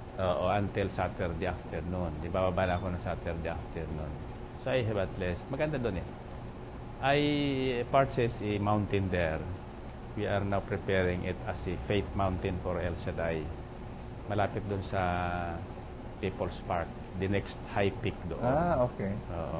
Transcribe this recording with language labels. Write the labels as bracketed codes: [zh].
[en] Oo, until Saturday afternoon. [tl] Di ba, bababa na ako ng Saturday afternoon. [en] So, I have at least, [tl] maganda doon [en] I purchased a mountain there. We are now preparing it as a faith mountain for El Shaddai. [tl] Malapit doon sa [en] People's Park, the next high peak doon. Okay. Oo.